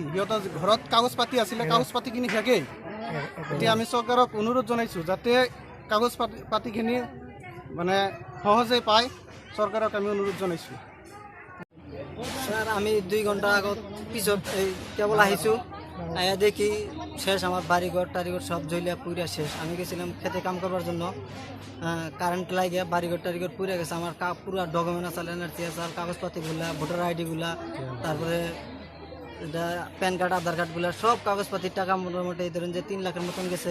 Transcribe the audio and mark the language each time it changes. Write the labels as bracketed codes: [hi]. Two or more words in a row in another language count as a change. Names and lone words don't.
[as] সিহঁতৰ ঘৰত কাগজ পাতি আছিলে, কাগজ পাতিখিনি শেষেই। এতিয়া আমি চৰকাৰক অনুৰোধ জনাইছোঁ যাতে কাগজ পাতিখিনি মানে সহজে পায়। চৰকাৰক আমি অনুৰোধ জনাইছোঁ। স্যার, আমি 2 ঘন্টা আগত পিছত কেবল আহিছোঁ। [bn] আয়া দেখি শেষ, আমার বাড়িঘর টাড়িঘর সব জ্বলিয়া পুড়িয়া শেষ। আমি গেছিলাম খেতে কাম করবার জন্য, কারেন্ট লাগিয়ে বাড়িঘর টাড়িঘর পুড়ে গেছে। আমার পুরো ডকুমেন্ট আছে, এনআরসি আছে, কাগজপাতিগুলা, ভোটার আইডিগুলা, তারপরে এটা প্যান কার্ড, আধার কার্ডগুলা, সব কাগজপাতির টাকা মোটামুটি ধরেন যে 3 লাখের মতন গেছে।